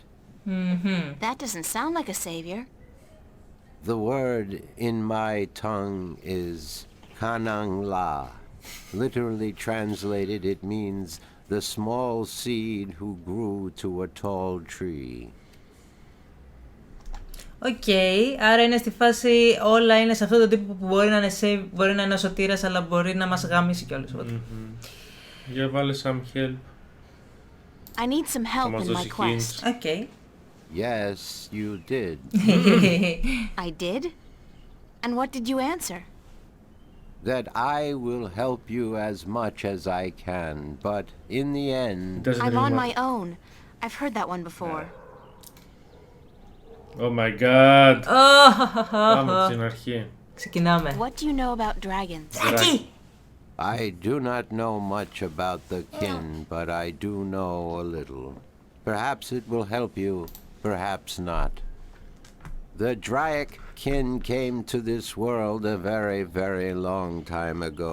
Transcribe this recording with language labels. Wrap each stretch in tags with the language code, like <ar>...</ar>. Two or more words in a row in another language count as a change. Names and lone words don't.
<en>That doesn't sound like a savior. The word in my tongue is Kanang La. Literally translated, it means the small seed who grew to a tall tree.</en> <el>Οκ, άρα είναι στη φάση όλα είναι σε αυτό το τύπο που μπορεί να είναι save, μπορεί να είναι ο σωτήρας, αλλά μπορεί να μας γαμίσει κιόλας. Για βάλε</el> <en>some help. I need some</en> <el>Θα</el> <en>help</en> <el>μας</el> <en>in my</en> <el>δώσει</el> <en>quest. hints.</en> <el>Οκ.</el> <en>Yes, you did. I did? And what did you answer? That I will help you as much as I can, but in the end, Doesn't I'm really on work. my own. I've heard that one before. Oh my god.</en> <el>Πάμε από την αρχή. Ξεκινάμε.</el> <en>What do you know about dragons?</en> <el>Εκεί!</el> <en>I do not know much about the kin, but I do know a little. Perhaps it will help you, perhaps not. The Draic kin came to this world a very, very long time ago.</en>